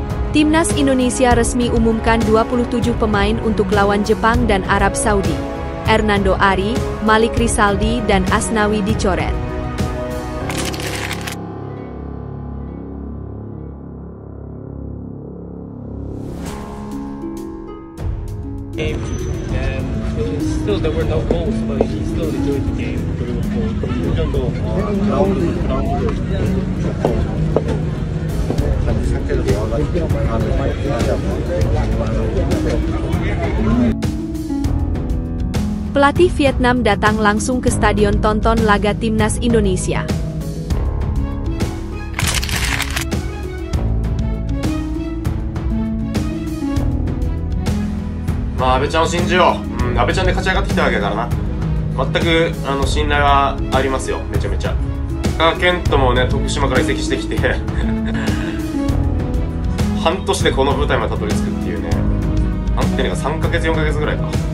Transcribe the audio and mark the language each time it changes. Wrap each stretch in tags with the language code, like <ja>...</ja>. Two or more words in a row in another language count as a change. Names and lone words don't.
<id>Timnas Indonesia resmi umumkan 27 pemain untuk lawan Jepang dan Arab Saudi. Hernando Ari, Malik Rizaldi dan Asnawi dicoret.</id> <en>And still there were no goals, but he still enjoyed the game.</en> <ko>이 정도 라운드 상태로 나와가지고</ko> <id>Pelatih Vietnam datang langsung ke stadion tonton laga Timnas Indonesia.</id> <ja>阿部ちゃんを信じよう。阿部ちゃんで勝ち上がってきたわけだからな。全く信頼はありますよ、めちゃめちゃ。健人もね、徳島から移籍してきて半年でこの舞台までたどり着くっていうね。なんていうか3ヶ月4ヶ月ぐらいか。</ja>